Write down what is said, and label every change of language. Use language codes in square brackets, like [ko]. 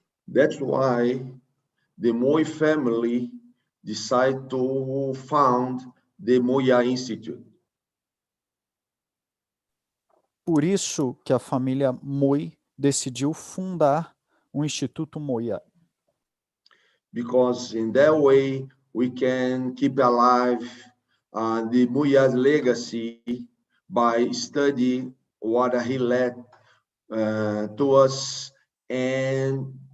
[en] That's why the Moy family decided to found the Moya Institute. [pt] Por isso que a família Moy decidiu fundar o Instituto Moya. [en] Because in that way we can keep alive the Moya's legacy by studying what he led to us and